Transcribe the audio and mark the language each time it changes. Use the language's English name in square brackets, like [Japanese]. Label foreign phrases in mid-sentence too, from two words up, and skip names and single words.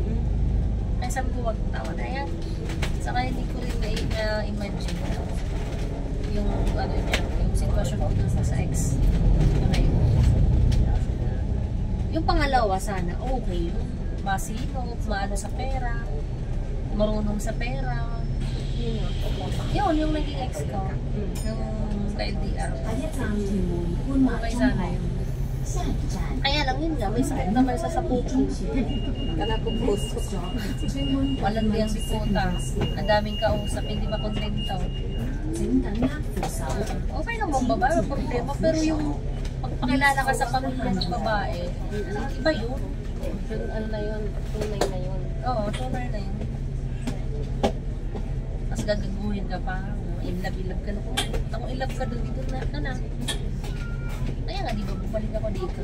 [Filipino] Ay sabi ko, wag tawa na yan. Saka hindi ko rin na-imagine yung ano niya, yung sitwasyon ko dun sa ex na ngayon. Yung pangalawa sana, okay. masino, maano sa pera, marunong sa pera. Yun, yung naging ex ko. Yung ka-LDR. [Cantonese] 下一站屯門官馬 [Filipino] Okay [Cantonese] 中 [Filipino] sana [Cantonese] 學 [Filipino] yun. [Cantonese] 下一站 [Filipino] Kaya lang yun nga, may sakit naman sa puso. Kana ko puso. [English] Next stop, Twin [Filipino] Walang diyang diputa. Ang daming kausap, hindi ba kontento? [Cantonese] 請緊握扶手。 [Filipino] Okay lang bang babae, may problema. Pero yung pagpakilala ka sa pamilya ng babae, iba yun. Yung ano na yun, tunay na yun. Oo, tunay na yun. Mas gagaguhin ka pa. In-love ka na. Kung in-love ka doon, dito na ka na. Kaya nga, di ba, bumalik ako dito.